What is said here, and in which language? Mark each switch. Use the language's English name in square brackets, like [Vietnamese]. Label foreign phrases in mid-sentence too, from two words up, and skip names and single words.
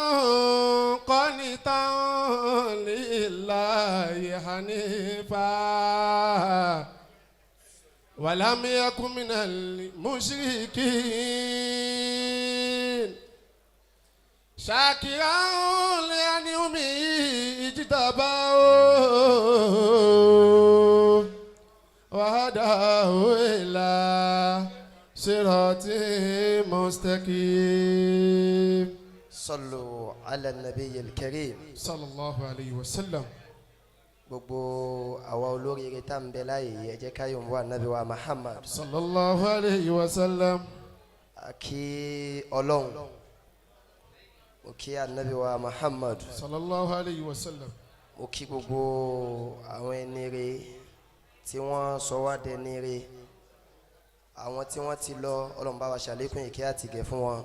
[Arabic] قانتا لله حنيفا ولم يكن من المشركين شاكرا لأنعمه اجتباه وهداه إلى صراط مستقيم. صلوا على النبي الكريم صلى الله عليه وسلم. [Yoruba] gbogbo àwa olóríire tá ń bẹ láàyè ẹ jẹ́ ká yọ̀ wá nàbí wa Muhammad [Arabic] صلى الله عليه وسلم. [Yoruba] àkí ọlọ́run mo kí ànábì wa Muhammad [Arabic] صلى الله عليه وسلم. [Yoruba] mo kí gbogbo àwọn ẹni rere tí wọ́n sọ wá dẹni rere àwọn tí wọ́n ti lọ ọlọ́run bá wa ṣàlékún ìkẹ́ àti ìgẹ̀ fún wọn.